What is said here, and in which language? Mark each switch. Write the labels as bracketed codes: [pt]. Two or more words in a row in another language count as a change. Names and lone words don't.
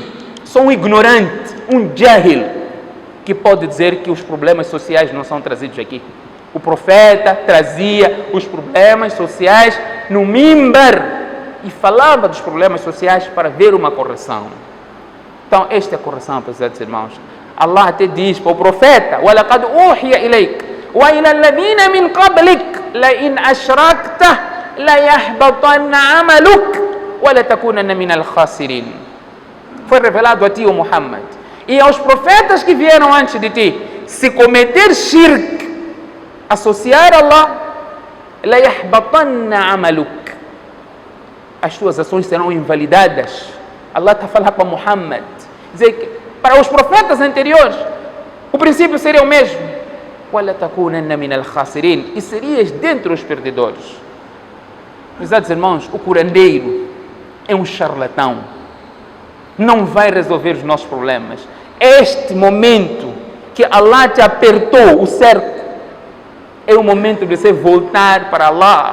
[pt] Sou um ignorante, um jahil, que pode dizer que os problemas sociais não são trazidos aqui. O profeta trazia os problemas sociais no mimbar e falava dos problemas sociais para ver uma correção. Então, esta é a correção, prezados irmãos. Allah até diz para o profeta: [ar] وَلَقَدْ أُوحِيَ إِلَيْكَ وَإِلَى الَّذِينَ مِنْ قَبْلِكَ لَإِنْ أَشْرَكْتَ لَيَحْبَطَنَّ عَمَلُكَ وَلَتَكُونَنَّ مِنَ الْخَاسِرِينَ. [pt] Foi revelado a ti, o Muhammad, e aos profetas que vieram antes de ti: se cometer shirk, associar a Allah, [ar] لَيَحْبَطَنَّ عَمَلُكَ, [pt] as tuas ações serão invalidadas. Allah está a falar para Muhammad, dizer que para os profetas anteriores o princípio seria o mesmo: [ar] وَلَتَكُونَنَّ مِنَ الْخَاسِرِينَ, [pt] e serias dentre os perdedores. Meus irmãos, o curandeiro é um charlatão, não vai resolver os nossos problemas. Este momento que Allah te apertou o cerco é o momento de você voltar para Allah.